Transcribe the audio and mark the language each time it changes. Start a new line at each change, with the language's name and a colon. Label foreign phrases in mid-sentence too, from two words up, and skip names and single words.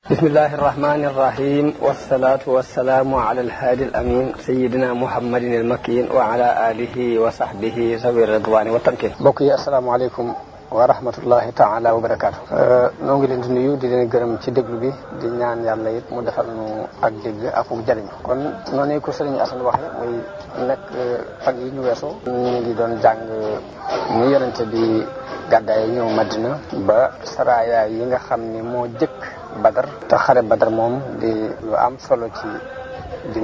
Arabic: بسم الله الرحمن الرحيم والصلاة والسلام على الهادي الأمين سيدنا محمد المكين وعلى آله وصحبه ذوي الرضوان والتمكين. بوكي السلام عليكم ورحمة الله تعالى وبركاته.
Wolof: نونغي لين نيو دي لين گërëm ci déglu bi di ñaan yàlla it mu defal nu ak dégg ak jariñ kon noonu ko Serigne Assane waxe muy nekk fan yi ñu weesu ñu ngi doon jàng ni yonente bi gàddaay ñëw Madina ba saraya yi nga xam ni moo jëkk Badar te xare Badar moom di lu am solo ci diine